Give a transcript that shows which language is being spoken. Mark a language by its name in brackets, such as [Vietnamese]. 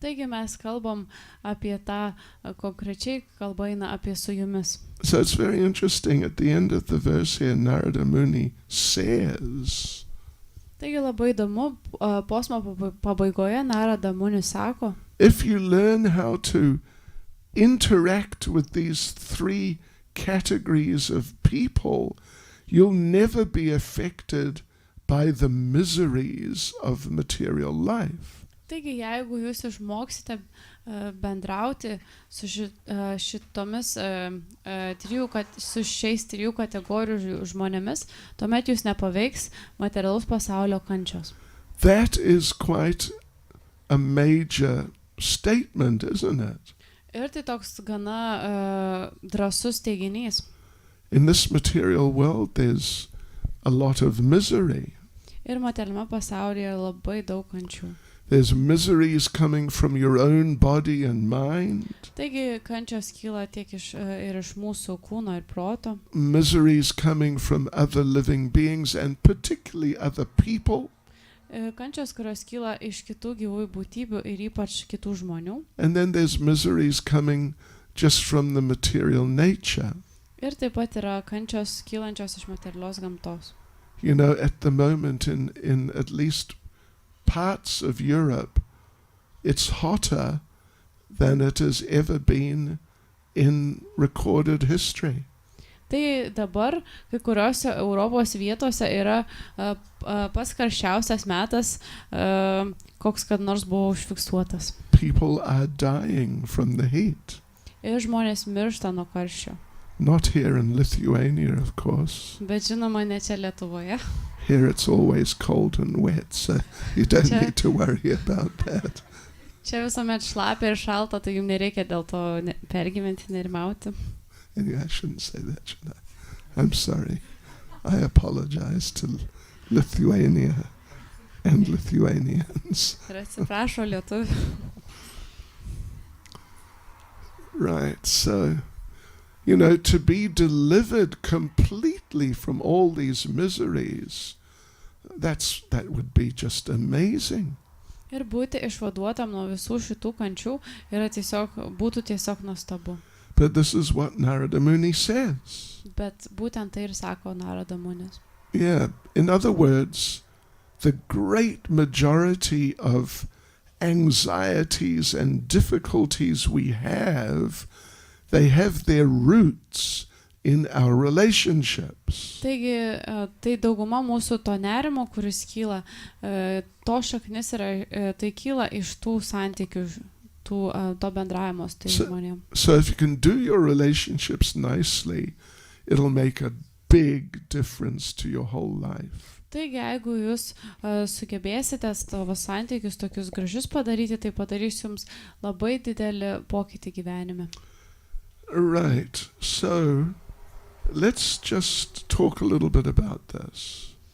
[Lithuanian] Taigi mes kalbam apie tą, konkrečiai kalba eina apie su jumis. [English] So it's very interesting, at the end of the verse here, Narada Muni says, [Lithuanian] Taigi labai įdomu, posmo pabaigoje Narada Munis sako, [English] if you learn how to interact with these 3 categories of people, you'll never be affected by the miseries of material life. [Lithuanian] Taigi, jeigu jūs išmoksite bendrauti su šiais 3 kategorijų žmonėmis, tuomet jūs nepaveiks materialaus pasaulio kančios. [English] That is quite a major statement, isn't it? [Lithuanian] Ir tai toks gana drąsus teiginys. [English] In this material world, there's a lot of misery. [Lithuanian] Ir materialiame pasaulyje labai daug kančių. [English] There's miseries coming from your own body and mind. [Lithuanian] Taigi kančios kyla tiek ir iš mūsų kūno ir proto. [English] Miseries coming from other living beings and particularly other people. [Lithuanian] Kančios, kurios kyla iš kitų gyvųjų būtybių ir ypač kitų žmonių. [English] And then there's miseries coming just from the material nature. [Lithuanian] Ir taip pat yra kančios kylančios iš materialios gamtos. [English] You know, at the moment in at least parts of Europe, it's hotter than it has ever been in recorded history. [Lithuanian] Tai dabar kai kuriuose Europos vietose yra pats karščiausias metas, koks kad nors buvo užfiksuotas. [English] People are dying from the heat. [Lithuanian] Ir žmonės miršta nuo karščio. [English] Not here in Lithuania, of course. [Lithuanian] Bet žinoma, ne čia Lietuvoje. [English] Here it's always cold and wet, so you don't need to worry about that. [Lithuanian] Čia visuomet šlapia ir šalta, tai jums nereikia dėl to pergyventi, nerimauti. [English] Anyway, I shouldn't say that, should I? I'm sorry. I apologize to Lithuania and Lithuanians. [Lithuanian] Ir atsiprašo lietuvių. [English] Right, so, you know, to be delivered completely from all these miseries, that would be just amazing. [Lithuanian] Ir būti išvaduotam nuo visų šitų kančių būtų tiesiog nuostabu. [English] But this is what Narada Muni says. [Lithuanian] Bet būtent tai ir sako Narada Munis. [English] Yeah, in other words, the great majority of anxieties and difficulties we have, they have their roots in our relationships. [Lithuanian] Taigi, tai dauguma mūsų to nerimo, kuris kyla, to šaknis yra, tai kyla iš tų santykių, to bendravimo su tais žmonėm. [English] So if you can do your relationships nicely, it'll make a big difference to your whole life. [Lithuanian] Taigi, jeigu jūs sugebėsite savo santykius tokius gražius padaryti, tai padarys jums labai didelį pokytį gyvenime. [English] Right, so let's just talk a little bit about this.